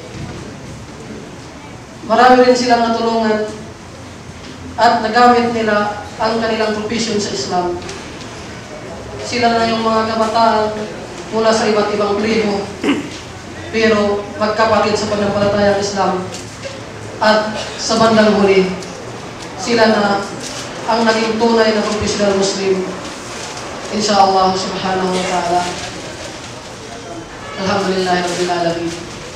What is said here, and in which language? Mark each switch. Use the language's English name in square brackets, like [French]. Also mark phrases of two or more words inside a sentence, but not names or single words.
[Filipino] Marami rin silang natulungan at nagamit nila ang kanilang profession sa Islam. Sila na yung mga kabataan mula sa iba't ibang tribo, pero magkapatid sa pananampalatayang Islam. At sa bandang huli, sila na ang naging tunay na [English] professional Muslim. [Arabic] إن شاء الله سبحانه وتعالى. الحمد لله رب العالمين.